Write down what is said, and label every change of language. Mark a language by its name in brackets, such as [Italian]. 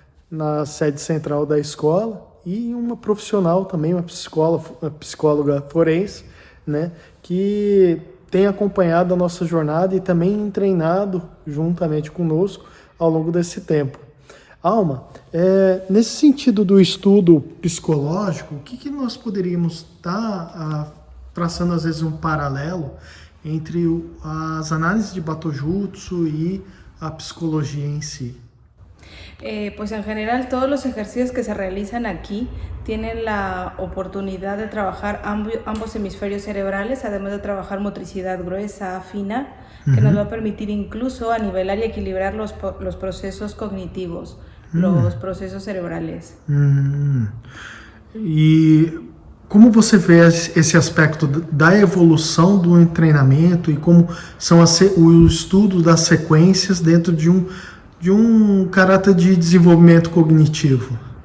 [Portuguese] na sede central da escola, e uma profissional também, uma psicóloga forense, né, que tem acompanhado a nossa jornada e também treinado juntamente conosco ao longo desse tempo. Alma, nesse sentido do estudo psicológico, o que nós poderíamos estar traçando às vezes um paralelo entre as análises de Batojutsu e a psicologia em si? [Spanish] Pues en general todos los ejercicios que se realizan aquí tienen la oportunidad de trabajar ambos hemisferios cerebrales, además de trabajar motricidad gruesa, fina, que nos va a permitir incluso a nivelar y equilibrar los procesos cognitivos, los procesos cerebrales. [Portuguese] E como você vê esse aspecto da evolução do treinamento e como são o estudo das sequências dentro de um caráter de desenvolvimento cognitivo?